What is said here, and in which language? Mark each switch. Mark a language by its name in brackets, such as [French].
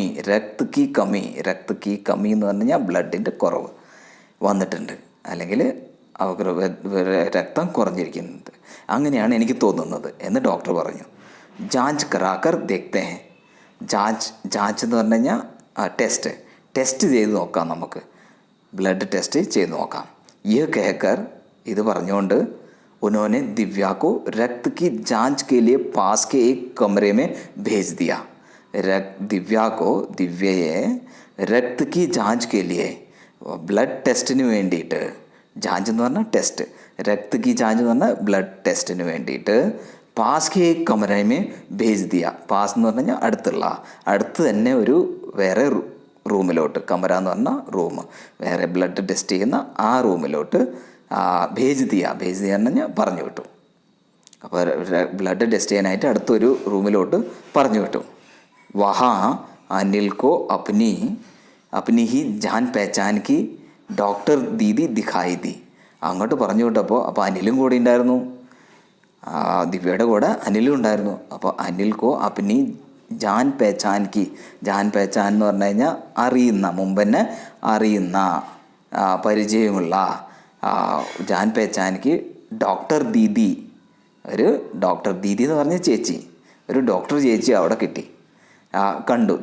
[Malayalam] രക്ത് കി കമി എന്ന് പറഞ്ഞു കഴിഞ്ഞാൽ ബ്ലഡിൻ്റെ കുറവ് വന്നിട്ടുണ്ട്, അല്ലെങ്കിൽ അവർക്ക് രക്തം കുറഞ്ഞിരിക്കുന്നത്, അങ്ങനെയാണ് എനിക്ക് തോന്നുന്നത് എന്ന് ഡോക്ടർ പറഞ്ഞു. [Hindi] ജാഞ്ച് കറാക്കർ ദേഖ്തേ ഹെ. [Malayalam] ജാഞ്ച് എന്ന് പറഞ്ഞു കഴിഞ്ഞാൽ ടെസ്റ്റ് ചെയ്ത് നോക്കാം, നമുക്ക് ബ്ലഡ് ടെസ്റ്റ് ചെയ്ത് നോക്കാം. [Hindi] യഹ് കഹക്കർ, [Malayalam] ഇത് പറഞ്ഞുകൊണ്ട് [Hindi] उन्होंने दिव्या को रक्त की जांच के लिए पास के एक कमरे में भेज दिया. [Malayalam] ദിവ്യയെ രക്ത് [Hindi] की जांच के लिए, [Malayalam] ബ്ലഡ് ടെസ്റ്റിന് വേണ്ടിയിട്ട്, ജാഞ്ച് എന്ന് പറഞ്ഞാൽ ടെസ്റ്റ്, രക്ത് की जांच എന്ന് പറഞ്ഞാൽ ബ്ലഡ് ടെസ്റ്റിന് വേണ്ടിയിട്ട് പാസ് കെ [Hindi] एक कमरे में भेज दिया. [Malayalam] പാസ് എന്ന് പറഞ്ഞു കഴിഞ്ഞാൽ അടുത്ത് തന്നെ ഒരു വേറെ റൂമിലോട്ട്, കമര എന്ന് പറഞ്ഞാൽ റൂം, വേറെ ബ്ലഡ് ടെസ്റ്റ് ചെയ്യുന്ന ആ റൂമിലോട്ട് ഭേജ് ദിയ എന്ന് പറഞ്ഞാൽ പറഞ്ഞു വിട്ടു. അപ്പോൾ ബ്ലഡ് ടെസ്റ്റ് ചെയ്യാനായിട്ട് അടുത്തൊരു റൂമിലോട്ട് പറഞ്ഞു വിട്ടു. [Hindi] വഹാ അനിൽ കോ അപ്നി अपनी ही जान पहचान की ഡോക്ടർ ദീദി ദിഖായി ദി. [Malayalam] അങ്ങോട്ട് പറഞ്ഞു വിട്ടപ്പോൾ അപ്പോൾ അനിലും കൂടെ ഉണ്ടായിരുന്നു, ദിവ്യയുടെ കൂടെ അനിലും ഉണ്ടായിരുന്നു. അപ്പോൾ അനിൽക്കോ അപ്നി ജാൻ പഹചാൻ കി, ജാൻ പഹചാൻ എന്ന് പറഞ്ഞു കഴിഞ്ഞാൽ അറിയുന്ന, മുമ്പ് തന്നെ അറിയുന്ന, പരിചയമുള്ള, ജാൻ പഹചാൻ കി ഡോക്ടർ ദീദി, ഒരു ഡോക്ടർ ദീദി എന്ന് പറഞ്ഞ ചേച്ചി, ഒരു ഡോക്ടർ ചേച്ചി അവിടെ കിട്ടി, കണ്ടു.